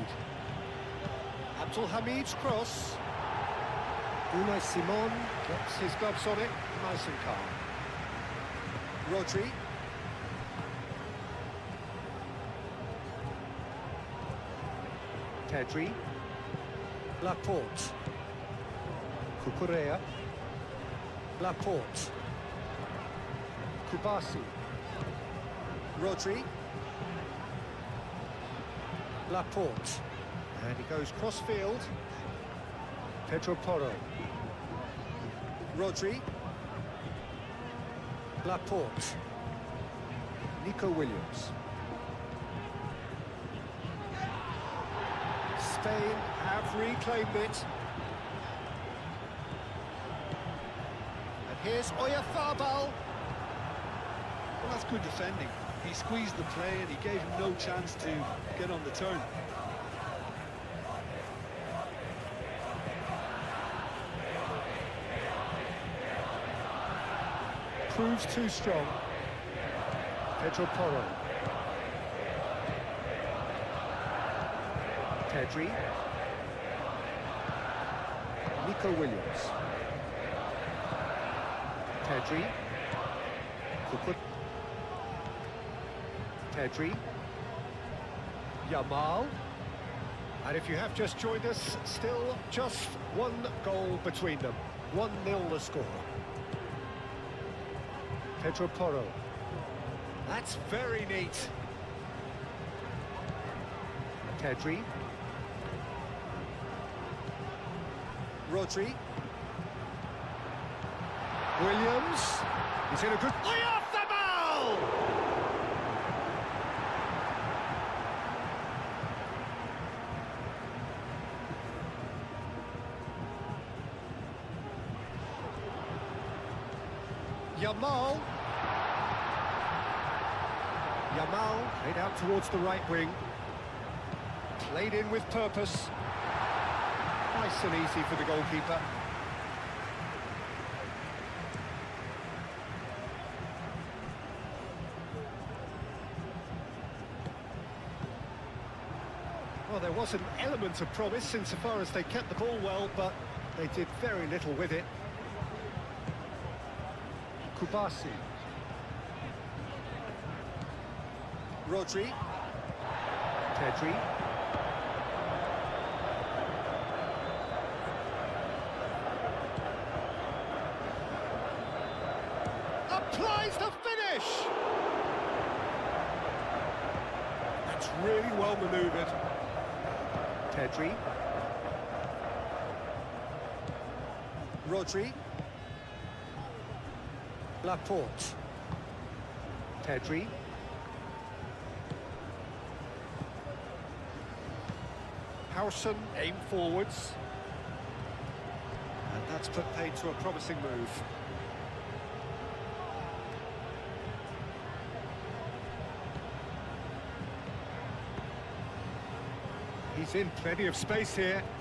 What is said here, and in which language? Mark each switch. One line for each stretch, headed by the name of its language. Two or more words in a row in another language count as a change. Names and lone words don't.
English: Abdul Hamid's cross. Unai Simon gets his gloves on it, nice and calm. Rodri. Pedri. Laporte. Cucurella. Laporte. Kubasi. Rodri. Laporte. And he goes cross-field. Pedro Porro. Rodri. Laporte. Nico Williams. Spain have reclaimed it. And here's Oyarzabal. Well, that's good defending. He squeezed the play and he gave him no chance to get on the turn. Proves too strong. Pedro Porro. Pedri. Nico Williams. Pedri. Pedri. Yamal. And if you have just joined us, still just one goal between them. 1-0 the score. Pedro Porro. That's very neat. Pedri. Rodri. Williams. He's in a good... Oyarzabal! Yamal. Yamal played out towards the right wing. Played in with purpose. Nice and easy for the goalkeeper. Well, there was an element of promise insofar as they kept the ball well, but they did very little with it. Kubasi. Rodri. Pedri. Applies the finish! That's really well manoeuvred. Pedri. Rodri. Laporte. Pedri. Hausen aim forwards. And that's put paid to a promising move. He's in plenty of space here.